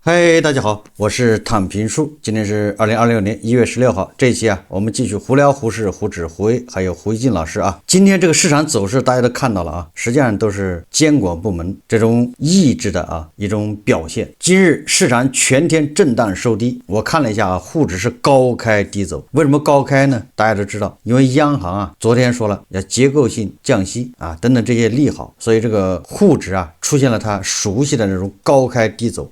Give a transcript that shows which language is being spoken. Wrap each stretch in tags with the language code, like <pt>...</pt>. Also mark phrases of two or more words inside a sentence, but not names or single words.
<zh>嗨，大家好，我是躺平叔。今天是2026年1月16号，这一期我们继續胡聊胡適、胡轾、胡威還有胡一進老師啊。今天這個市場走勢大家都看到了啊，實際上都是監管部門這種意志的一種表現。今日市場全天震盪收低，我看了一下滬指是高開低走。為什麼高開呢？大家都知道，因為央行昨天說了要結構性降息等等這些利好，所以這個滬指出現了它熟悉的那種高開低走。</zh>